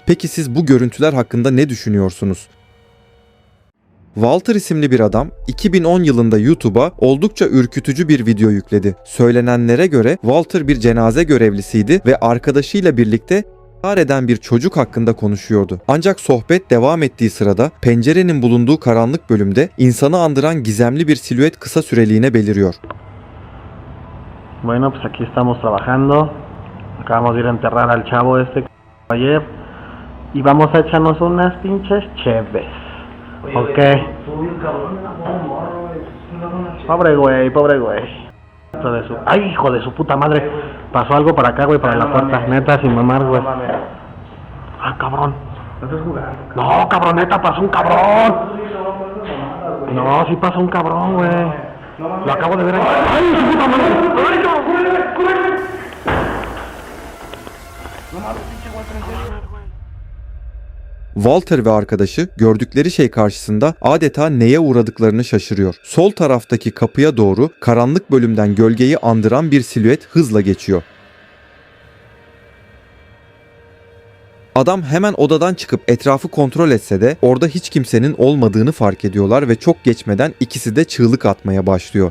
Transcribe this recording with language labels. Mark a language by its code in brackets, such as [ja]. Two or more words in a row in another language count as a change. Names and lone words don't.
[tr] Peki siz bu görüntüler hakkında ne düşünüyorsunuz? Walter isimli bir adam 2010 yılında YouTube'a oldukça ürkütücü bir video yükledi. Söylenenlere göre Walter bir cenaze görevlisiydi ve arkadaşıyla birlikte intihar eden bir çocuk hakkında konuşuyordu. Ancak sohbet devam ettiği sırada pencerenin bulunduğu karanlık bölümde insanı andıran gizemli bir silüet kısa süreliğine beliriyor. [es] Bueno, pues aquí estamos trabajando. Acabamos de ir a enterrar al chavo este ayer y vamos a echarnos unas pinches cheves. Ok. Pobre güey. Ay, hijo de su puta madre. Pasó algo para acá, güey, para la puerta. Neta, sin mamar, güey. Ah, cabrón. No, cabrón, neta, pasó un cabrón. No, sí pasó un cabrón, güey. Lo acabo de ver ahí. Ay, su puta madre. Ay, corre. No mames, pinche güey. [tr] Walter ve arkadaşı gördükleri şey karşısında adeta neye uğradıklarını şaşırıyor. Sol taraftaki kapıya doğru karanlık bölümden gölgeyi andıran bir silüet hızla geçiyor. Adam hemen odadan çıkıp etrafı kontrol etse de orada hiç kimsenin olmadığını fark ediyorlar ve çok geçmeden ikisi de çığlık atmaya başlıyor.